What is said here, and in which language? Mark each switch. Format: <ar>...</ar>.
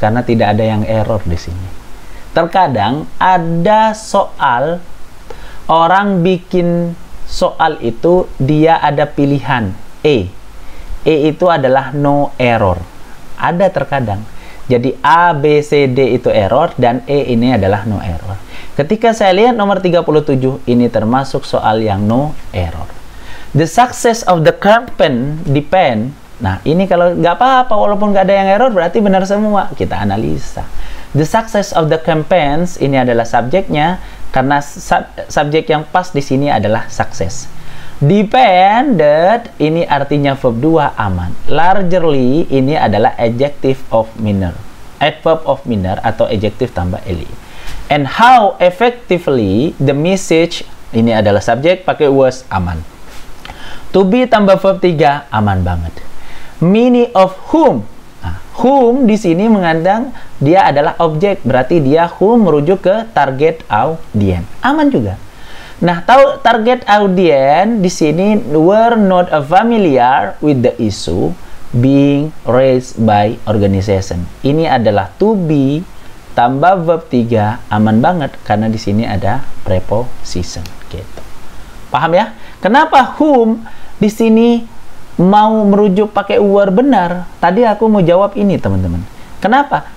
<id>Karena tidak ada yang error di sini. Terkadang ada soal, orang bikin soal itu dia ada pilihan E itu adalah no error. Ada terkadang. Jadi A, B, C, D itu error dan E ini adalah no error. Ketika saya lihat nomor 37, ini termasuk soal yang no error.</id> <en>The success of the campaign depend.</en> <id>Nah, ini kalau nggak apa-apa, walaupun nggak ada yang error, berarti benar semua. Kita analisa.</id> <en>The success of the campaigns,</en> <id>ini adalah subjeknya, karena subjek yang pas di sini adalah success. Depended, ini artinya verb 2, aman. Largely, ini adalah adjective of minor. Adverb of minor atau adjective tambah ly.</id> <en>And how effectively the message,</en> <id>ini adalah subjek, pakai was, aman. To be tambah verb 3, aman banget.</id> <en>Meaning of whom.</en> <id>Nah, whom di sini mengandang dia adalah objek, berarti dia whom merujuk ke target audience. Aman juga. Nah, tahu target audience di sini</id> <en>were not familiar with the issue. being raised by organization.</en> <id>Ini adalah to be tambah verb 3, aman banget karena di sini ada preposition gitu. Paham ya? Kenapa whom di sini mau merujuk pakai were benar? Tadi aku mau jawab ini, teman-teman. Kenapa?</id>